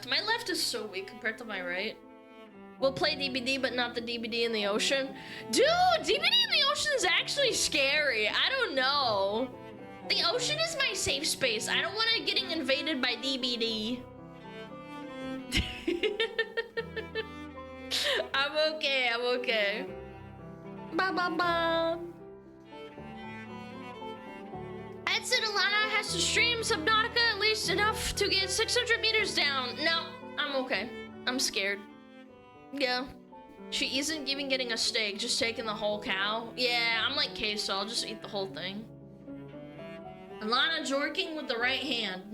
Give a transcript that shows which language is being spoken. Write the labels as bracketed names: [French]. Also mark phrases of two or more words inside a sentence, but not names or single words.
[English] My left is so weak compared to my right. We'll play DBD, but not the DBD in the ocean. Dude, DBD in the ocean is actually scary. I don't know. The ocean is my safe space. I don't want it getting invaded by DBD. I'm okay, I'm okay. Ba ba ba. I said Alana has to stream Subnautica at least enough to get 600 meters down. No, I'm okay. I'm scared. Yeah. She isn't even getting a steak, just taking the whole cow. Yeah, I'm like Queso, I'll just eat the whole thing. Alana jorking with the right hand.